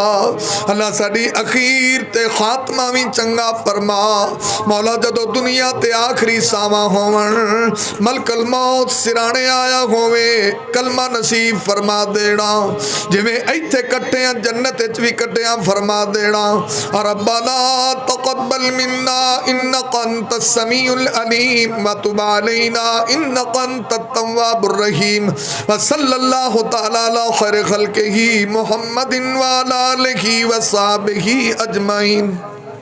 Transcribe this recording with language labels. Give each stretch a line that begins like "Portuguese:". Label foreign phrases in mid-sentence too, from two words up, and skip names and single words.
Punjabi: اللہ ساڈی اخیر تے خاتمہ بھی چنگا فرما مولا. جدوں دنیا تے آخری ساوا ہوون، ملک الموت سرانے آیا ہووے، کلمہ نصیب فرما دینا. جیویں اتھے کٹھے آ جنت چ بھی کٹھے آ فرما دینا.
Arabic: ربنا تقبل منا إنك أنت السميع العليم وتب علينا إنك أنت التواب الرحيم. وصلى الله تعالى على خير خلقه محمد وعلى آله وصحابه أجمعين.